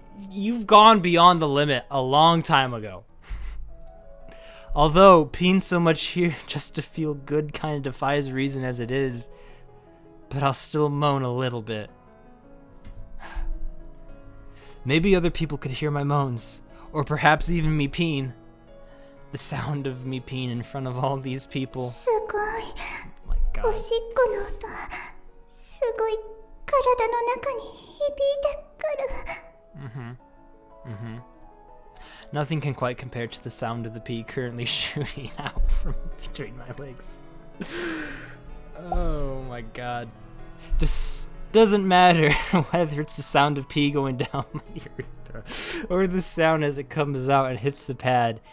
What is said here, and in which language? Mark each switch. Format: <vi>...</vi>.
<en>You've gone beyond the limit a long time ago. Although, peeing so much here just to feel good kind of defies reason as it is. But I'll still moan a little bit. Maybe other people could hear my moans. Or perhaps even me peeing. The sound of me peeing in front of all these people. Oh my god.</en> <ja>おしっこの音、すごい体の中に響いたから。</ja> <en>Nothing can quite compare to the sound of the pee currently shooting out from between my legs. Oh my god. Just doesn't matter whether it's the sound of pee going down my urethra or the sound as it comes out and hits the pad.</en>